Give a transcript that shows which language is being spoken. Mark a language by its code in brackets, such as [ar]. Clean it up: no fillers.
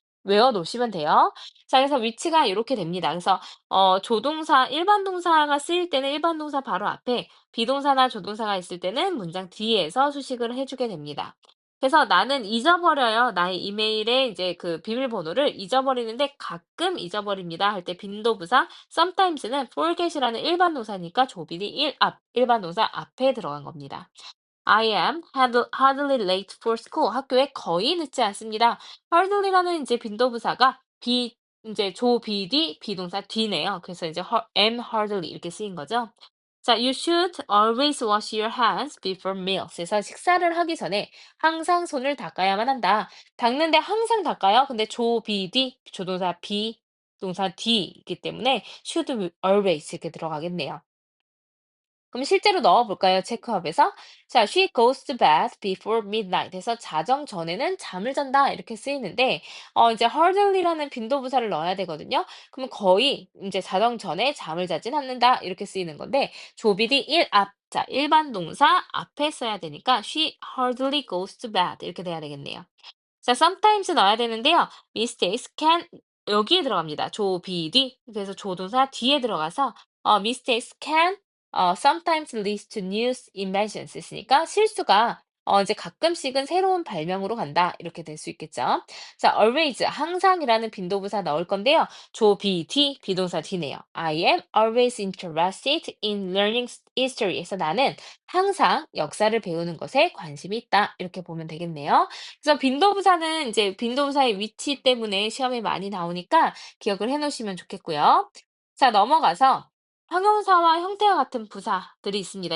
[ko] 외워 놓으시면 돼요. 자, 그래서 위치가 이렇게 됩니다. 그래서 조동사, 일반 동사가 쓰일 때는 일반 동사 바로 앞에, 비동사나 조동사가 있을 때는 문장 뒤에서 수식을 해주게 됩니다. 그래서 나는 잊어버려요. 나의 이메일에 이제 그 비밀번호를 잊어버리는데 가끔 잊어버립니다. 할 때 빈도부사 sometimes는 forget이라는 일반 동사니까 조비디 일반 동사 앞에 들어간 겁니다. [en] I am hardly late for school. [ko] 학교에 거의 늦지 않습니다. hardly라는 이제 빈도부사가 이제 조비디 비동사 뒤네요. 그래서 이제 [en] am hardly [ko] 이렇게 쓰인 거죠. [en] 자, you should always wash your hands before meals. [ko] 그래서 식사를 하기 전에 항상 손을 닦아야만 한다. 닦는데 항상 닦아요. 근데 조비디 조동사 비동사 뒤이기 때문에 [en] should always [ko] 이렇게 들어가겠네요. 그럼 실제로 넣어 볼까요? 체크업에서. [en] 자, she goes to bed before midnight. [ko] 해서 자정 전에는 잠을 잔다 이렇게 쓰이는데 이제 hardly라는 빈도부사를 넣어야 되거든요. 그럼 거의 이제 자정 전에 잠을 자진 않는다 이렇게 쓰이는 건데 조비디 자, 일반 동사 앞에 써야 되니까 [en] she hardly goes to bed [ko] 이렇게 돼야 되겠네요. 자, sometimes 넣어야 되는데요. [en] mistakes can [ko] 여기에 들어갑니다. 조비디. 그래서 조동사 뒤에 들어가서 [en] mistakes can sometimes lead to new inventions [ko] 있으니까 실수가 이제 가끔씩은 새로운 발명으로 간다. 이렇게 될 수 있겠죠. 자, always 항상이라는 빈도부사 넣을 건데요. 조비디 비동사 뒤네요. [en] I am always interested in learning history. [ko] 에서 나는 항상 역사를 배우는 것에 관심이 있다. 이렇게 보면 되겠네요. 그래서 빈도부사는 이제 빈도부사의 위치 때문에 시험에 많이 나오니까 기억을 해 놓으시면 좋겠고요. 자, 넘어가서 형용사와 형태와 같은 부사들이 있습니다.